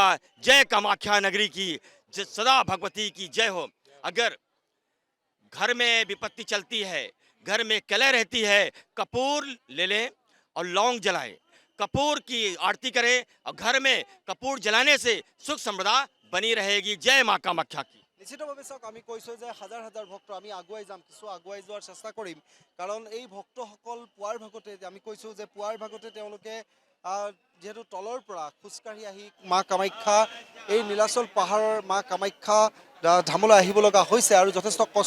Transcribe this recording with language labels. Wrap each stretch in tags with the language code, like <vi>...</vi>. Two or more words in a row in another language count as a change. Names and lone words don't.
<hi>जय कामाख्या नगरी की सदा भगवती की जय हो। अगर घर में विपत्ति चलती है, घर में कलह रहती है, कपूर ले लें और लौंग जलाएं, कपूर की आरती करें और घर में कपूर जलाने से सुख समृद्धि बनी रहेगी। जय माँ कामाख्या की।</hi> <as>নিশ্চিতভাৱে চাওক, আমি কৈছোঁ যে হাজাৰ হাজাৰ ভক্ত আমি আগুৱাই যাম, কিছু আগুৱাই যোৱাৰ চেষ্টা কৰিম, কাৰণ এই ভক্তসকল পুৱাৰ ভাগতে আমি কৈছোঁ যে পুৱাৰ ভাগতে তেওঁলোকে যিহেতু তলৰ পৰা খোজকাঢ়ি আহি মা কামাখ্যা এই নীলাচল পাহাৰৰ মা কামাখ্যা ধামলৈ আহিব লগা হৈছে আৰু যথেষ্ট কষ্ট।</as>